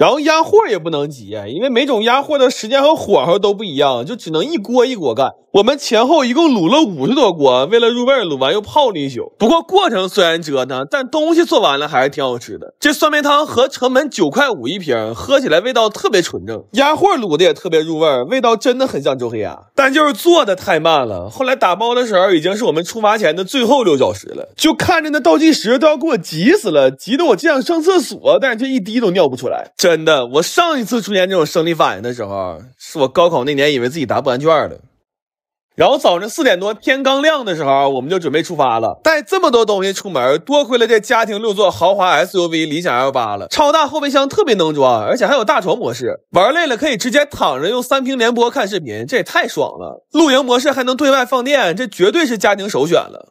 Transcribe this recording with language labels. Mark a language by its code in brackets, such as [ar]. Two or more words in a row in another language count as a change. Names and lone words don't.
[zh] 然後鴨貨也不能急，因為每種鴨貨的时間和火候都不一樣，就只能一鍋一鍋干。我們前後一共滷了50多鍋，為了入味滷完又泡了一宿。不過過程雖然折騰，但東西做完了還是挺好吃的。這酸梅湯合成本9.5塊一瓶，喝起來味道特別純正，鴨貨滷的也特別入味，味道真的很像周黑鴨，但就是做的太慢了。後來打包的時候已經是我們出發前的最後6小時了，就看着那倒計時都要給我急死了，急得我只想上廁所，但是这一滴都尿不出來。真的，我上一次出现這種生理反應的時候，是我高考那年以為自己答不完卷了。然後早上4點多天剛亮的時候，我們就準備出發了。帶這麼多東西出門，多虧了這家庭6座豪華 SUV 理想 L8了，超大後備箱特別能裝，而且還有大床模式，玩累了可以直接躺着用3屏聯播看視頻，這也太爽了。露營模式還能對外放電，這絕對是家庭首選了。